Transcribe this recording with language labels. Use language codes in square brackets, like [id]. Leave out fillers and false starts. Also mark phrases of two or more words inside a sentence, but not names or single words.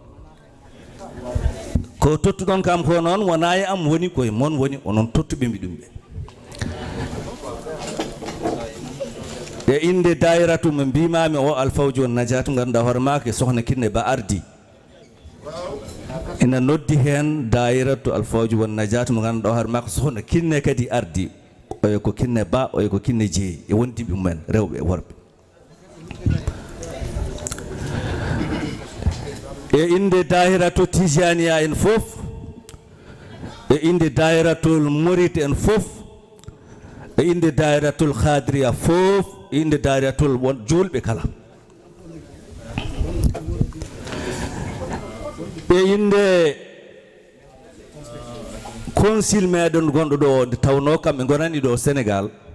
[ff] ko tottuɗon kam ko noon wona e am woni koye mon woni onon tottuɓemi ɗum ɓe e inde dairatu mo mbimami o alfawjo najat ganduɗa hoore ma ke sohna Kiné Ba ardi ina noddi hen dairatu alfawjo won najat mo ganduɗa hoore ma ko sohna Kiné kadi ardi oyo ko Kiné Ba oyo ko Kiné Jeeyi e wondiɓe mumen rewɓe e worɓe e inde dairatu tijaniya en fof e inde dairatul mouride en fof e inde dairatul khadriya fof e inde dairatul won julɓe kala e inde consul meɗen gonɗo ɗo nde tawno kamɓe gonani ɗo Sénégal